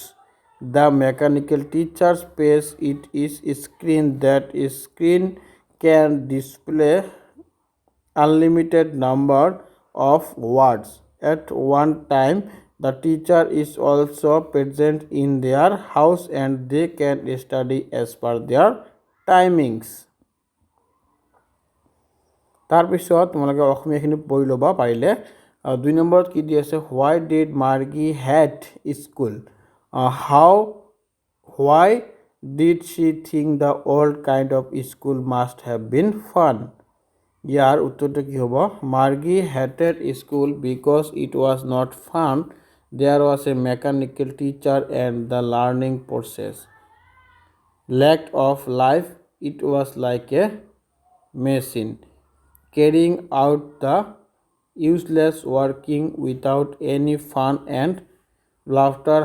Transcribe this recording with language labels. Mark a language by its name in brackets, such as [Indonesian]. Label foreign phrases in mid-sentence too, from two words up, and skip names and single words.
[English] The mechanical teacher's page it is a screen that screen can display unlimited number of words at one time. The teacher is also present in their house and they can study as per their timings. [Assamese] তাৰপিছত তোমালোকে অসমীয়াখিনি পঢ়ি ল'বা পাৰিলে 2 নম্বৰত কি দি আছে [English] why did Margie hate school why did she think the old kind of school must have been fun [Assamese] ইয়াৰ উত্তৰটো কি হ'ব [English] Margie hated school because it was not fun there was a mechanical teacher and the learning process lacked of life it was like a machine carrying out the useless working without any fun and laughter.